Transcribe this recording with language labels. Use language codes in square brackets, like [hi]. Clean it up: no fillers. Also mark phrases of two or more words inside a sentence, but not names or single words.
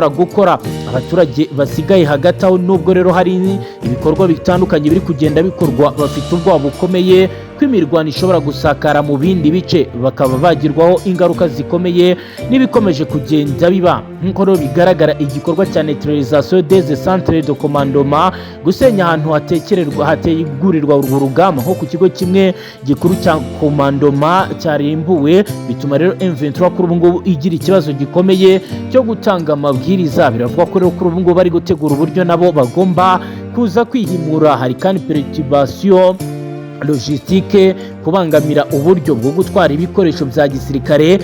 [rw] gukora abaturage basigaye hagati aho nubwo rero hari ibikorwa bitandukanye biri kugenda bikorwa bafite ubwoba bukomeye ko imirwano ishobora gusakara mu bindi bice bakaba bagirwaho ingaruka zikomeye n'ibikomeje kugenda biba nk'uko rero bigaragara igikorwa cya [fr] neutralisation des centres de commandement [rw] gusenya ahantu hategurirwa urwo rugamba nko ku kigo kimwe gikuru cya commandement cyarimbuwe bituma rero M23 kuri ubu ngubu igira ikibazo gikomeye cyo gutanga amabwiriza biravuga ko rero kuri ubu ngubu bari gutegura uburyo nabo bagomba kuza kwihimura hari kandi [fr] perturbation logistique, [rw] kubangamira uburyo bwo gutwara ibikoresho bya gisirikare.